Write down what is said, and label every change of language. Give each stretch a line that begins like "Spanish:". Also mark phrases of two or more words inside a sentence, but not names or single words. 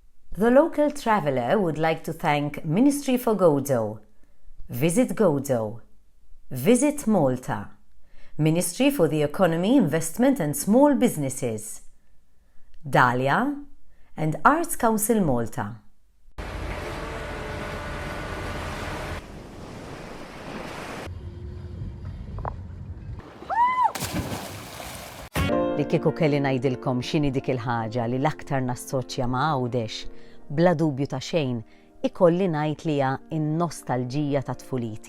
English: The local traveller would like to thank Ministry for Gozo, Visit Gozo, Visit Malta, Ministry for the Economy, Investment and Small Businesses, Dahlia, and Arts Council Malta.
Maltese: Li kieku kelli ngħidilkom x'inhi dik il-ħaġa li l-aktar nassoċja ma' Għawdex, bla dubju ta' xejn, ikolli ngħid li hija n-nostalġija ta' tfuliti.